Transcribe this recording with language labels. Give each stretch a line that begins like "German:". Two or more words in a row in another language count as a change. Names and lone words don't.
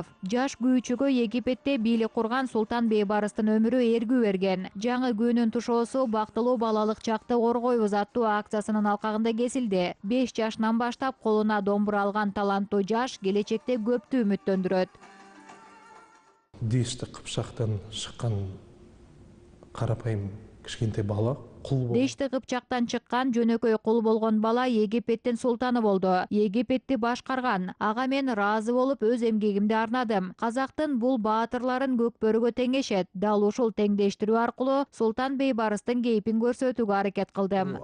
Kyrgyz: Жаш күүчүгө Египетте бийлик курган Султан Бейбарыстын өмүрү эргүү берген. Жаңы күнүн тушоосу бактылуу балалык чакты коргойбуз аттуу акциясынын алкагында кесилди. 5 жашынан баштап колуна домбура алган таланттуу жаш келечекте көптү үмүттөндүрөт.
Kazakh: Дешті қыпшақтан шыққан қарапайым кішкентай бала
Kyrgyz: Дешти Кыпчактан чыккан жөнөкөй кул болгон бала Египеттин султаны болду. Египетти башкарган. Ага мен ыраазы болуп өз эмгегимди арнадым. Казактын бул баатырларын көкбөрүгө теңешет. Дал ушул теңдештирүү аркылуу Султан Бейбарыстын кейпин көрсөтүүгө аракет кылдым.